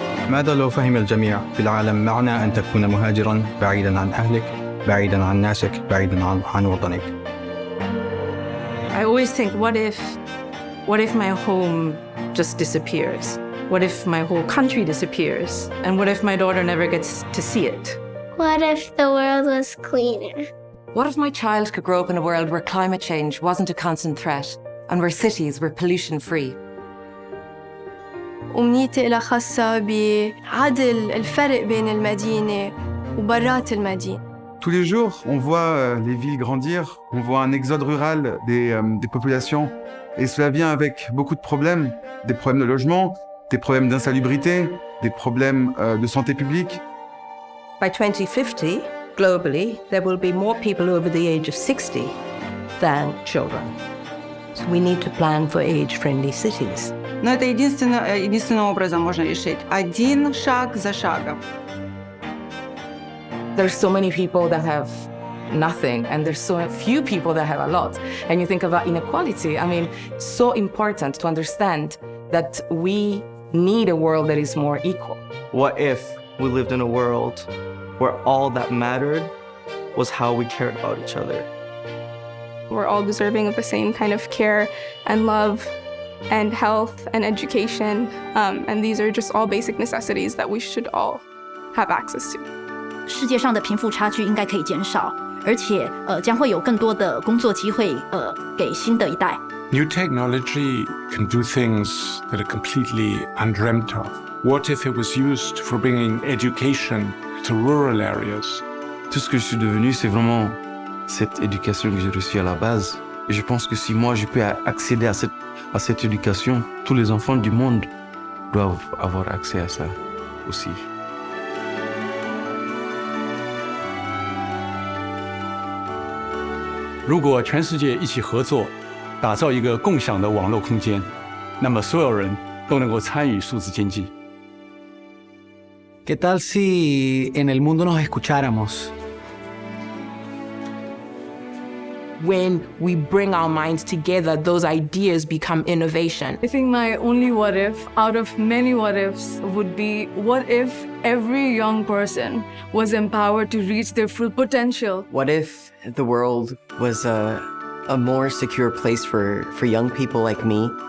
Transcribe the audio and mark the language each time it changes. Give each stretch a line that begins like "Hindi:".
Arabic: ماذا لو فهم الجميع في العالم معنى أن تكون مهاجراً بعيداً عن أهلك، بعيداً عن ناسك، بعيداً عن وطنك؟
English: I always think, what if my home just disappears? What if my whole country disappears? And what if my daughter never gets to see it? What if the world was cleaner? What if my child could grow up in a world where climate change wasn't a constant threat and where cities were pollution-free?
Arabic: أمنيتي لها خاصة بعدل الفرق بين المدينة وبرات المدينة.
French: Tous les jours, on voit les villes grandir, on voit un exode rural des populations, et cela vient avec beaucoup de problèmes, des problèmes de logement, des problèmes d'insalubrité, des problèmes de santé publique.
English: By 2050, globally, there will be more people over the age of 60 than children. So we need to plan for age-friendly cities.
Russian: Но это единственным образом можно решить. Один шаг за шагом.
English: There's so many people that have nothing, and there's so few people that have a lot. And you think about inequality. So important to understand that we need a world that is more equal. What if we lived in a world where all that mattered was how we cared about each other? We're all deserving of the same kind of care and love and health and education. And these are just all basic necessities that we should all have access to.
Chinese: 世界上的贫富差距应该可以减少，而且将会有更多的工作机会给新的一代。
English: New technology can do things that are completely undreamt of. What if it was used for bringing education to rural areas?
French: Tout ce que je suis devenu, c'est vraiment cette éducation que j'ai reçue à la base. Et je pense que si moi je peux accéder à cette éducation, tous les enfants du monde doivent avoir accès à ça aussi. «
Chinese: 如果全世界一起合作，打造一个共享的网络空间，那么所有人都能够参与数字经济。
Spanish: ¿Qué tal si en el mundo nos escucháramos?
English: When we bring our minds together, those ideas become innovation. I think my only what if, out of many what ifs, would be what if every young person was empowered to reach their full potential? What if the world was a more secure place for young people like me?